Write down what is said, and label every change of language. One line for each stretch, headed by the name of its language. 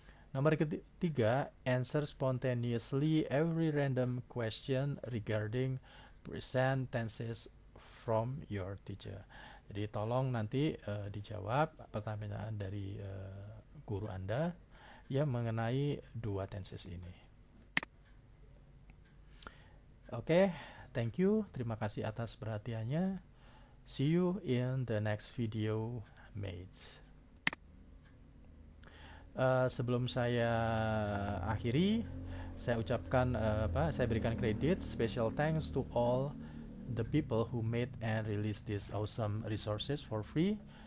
Indonesian: Nomor ketiga,
English: answer spontaneously every random question regarding present tenses from your teacher.
Indonesian: Jadi tolong nanti dijawab pertanyaan dari guru Anda yang mengenai 2 tenses ini. Oke,
English: thank you.
Indonesian: Terima kasih atas perhatiannya.
English: See you in the next video, mates.
Indonesian: Sebelum saya akhiri, saya ucapkan saya berikan kredit,
English: special thanks to all the people who made and released these awesome resources for free.